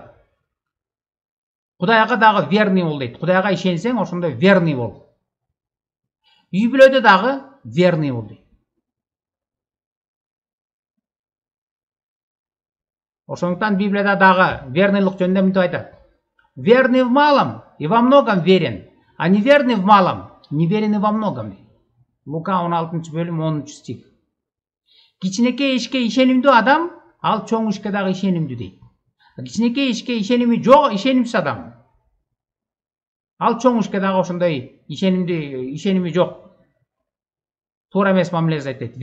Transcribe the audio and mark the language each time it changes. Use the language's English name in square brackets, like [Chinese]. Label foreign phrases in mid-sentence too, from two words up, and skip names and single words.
[Kyrgyz] Кудайга дагы верный бол дейт. Кудайга ишенсең, ошондой верный бол. Үй бүлөдө дагы верный бол дейт. Ошондуктан Библияда дагы верныйлык жөнүндө мынтип айтат. [Russian] Верный в малом и во многом верен, а неверный в малом, неверен и во многом. [Kyrgyz] Лука 16-бөлүм 10 стих. Кичинекей ишке ишенимдүү адам, ал чоң ишке дагы ишенимдүү дейт. Кичинекей ишке ишеними жок, ишенимсиз адам, ал чоң ишке дагы ошондой ишеними жок. Туура эмес мамиле жасайт дейт.